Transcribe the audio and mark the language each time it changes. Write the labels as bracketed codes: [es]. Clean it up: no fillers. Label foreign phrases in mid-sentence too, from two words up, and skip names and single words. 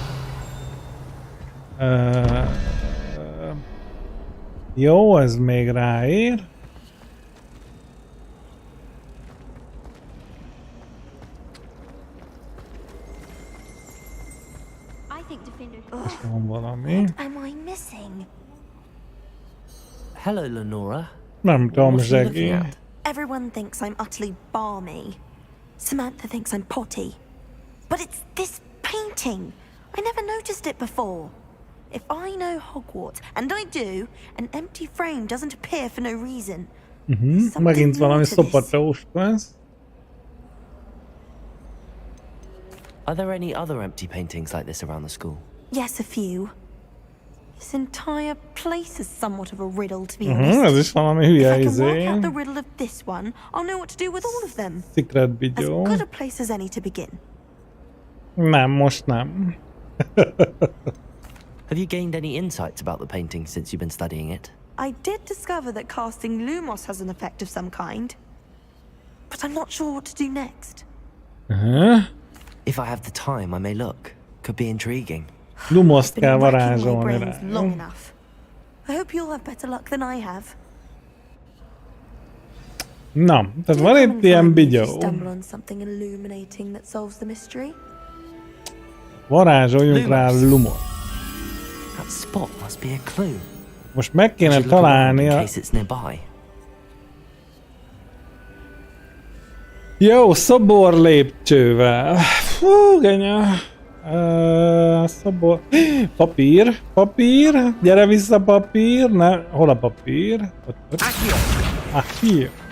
[hu] Jó, ez még ráér. Van valami. [en] Am I missing? Hello, Lenora. [hu] Nem tudom, [en] What are you Zsegi. looking at? Everyone thinks I'm utterly balmy. Samantha thinks I'm potty. But it's this painting. I never noticed it before. If I know Hogwarts, and I do, an empty frame doesn't appear for no reason. [hu] Megint valami szopatós lesz. [en] Are there any other empty paintings like this around the school? Yes, a few. This entire place is somewhat of a riddle, to be honest. [hu] Ez is valami [en] If [hu] hülye [en] I can work [hu] izé. [en] out the riddle of this one, I'll know what to do with all of them. Secret As video. good a place as any to begin. [hu] Nem, most nem. [en] Have you gained any insights about the painting since you've been studying it? I did discover that casting Lumos has an effect of some kind, but I'm not sure what to do next. If I have the time, I may look. Could be intriguing. [hu] Lumoszt [en] Been [hu] kell [en] racking my [hu] varázsolni [en] brains [hu] rá. [en] long enough. I hope you'll have better luck than I have. [hu] Na, tehát van itt ilyen [en] If [hu] bigyó. [en] you stumble on something illuminating that solves the mystery. [hu] Varázsoljunk rá Lumos. [en] That spot must be a clue. [hu] Most meg kéne [en] Should look around [hu] találni [en] in a... case it's nearby. [hu] Jó, szobor lépcsővel. Fú, genya. Szobor... Papír, papír. Gyere vissza, papír. Ne, hol a papír? Aquí.